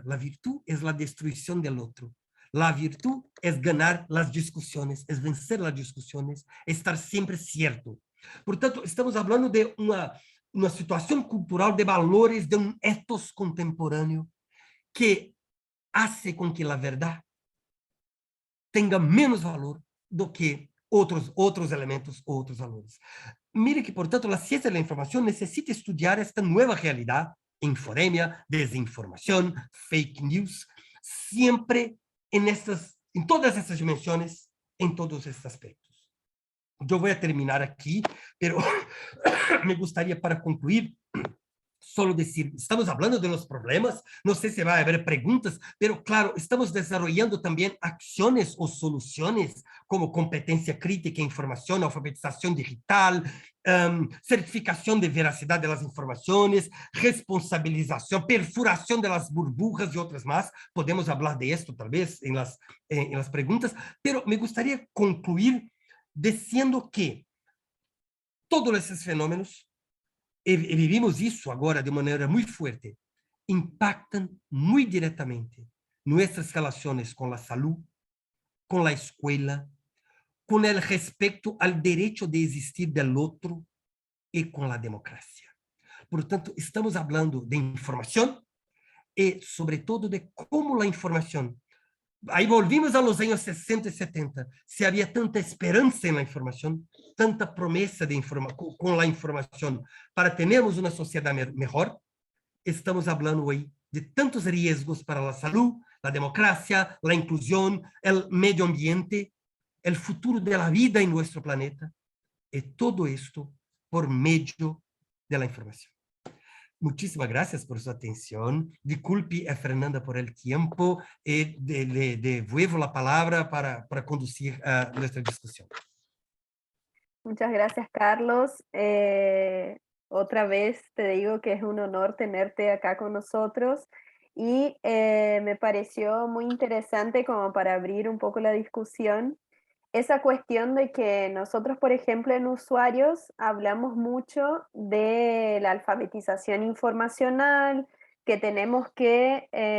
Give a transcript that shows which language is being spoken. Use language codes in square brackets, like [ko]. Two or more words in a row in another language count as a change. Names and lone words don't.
[es] La virtud es la destrucción del otro. La virtud es ganar las discusiones, es vencer las discusiones, estar siempre cierto. Por tanto, estamos hablando de una situación cultural de valores, de un ethos contemporáneo que hace con que la verdad tenga menos valor [pt] do que outros elementos, outros valores. Mire que, portanto, a ciência da informação necessita estudar esta nova realidade, infodemia, desinformação, fake news, sempre em todas essas dimensões, em todos esses aspectos. Eu vou terminar aqui, [es] pero me gostaria para concluir solo decir, estamos hablando de los problemas, no sé si va a haber preguntas, pero claro, estamos desarrollando también acciones o soluciones como competencia crítica, información, alfabetización digital, certificación de veracidad de las informaciones, responsabilización, perfuración de las burbujas y otras más. Podemos hablar de esto tal vez en las preguntas, pero me gustaría concluir diciendo que todos esos fenómenos [pt] e vivimos isso agora de maneira muito forte, impactam muito diretamente nossas relações com a saúde, com a escola, com o respeito ao direito de existir do outro e com a democracia. Portanto, estamos falando de informação e, sobretudo, de como a informação. [es] Aí volvimos a los anos 60 e 70. [pt] Se havia tanta esperança na informação, tanta promessa de com a informação para termos uma sociedade melhor, estamos falando aí de tantos riscos para a saúde, a democracia, a inclusão, o meio ambiente, o futuro da vida em nosso planeta, e todo isto por meio da informação. [es] Muchísimas gracias por su atención. Disculpe a Fernanda por el tiempo y le devuelvo la palabra para conducir a nuestra discusión. Muchas gracias, Carlos. Otra vez te digo que es un honor tenerte acá con nosotros y me pareció muy interesante como para abrir un poco la discusión esa cuestión de que nosotros, por ejemplo, en usuarios hablamos mucho de la alfabetización informacional, que tenemos que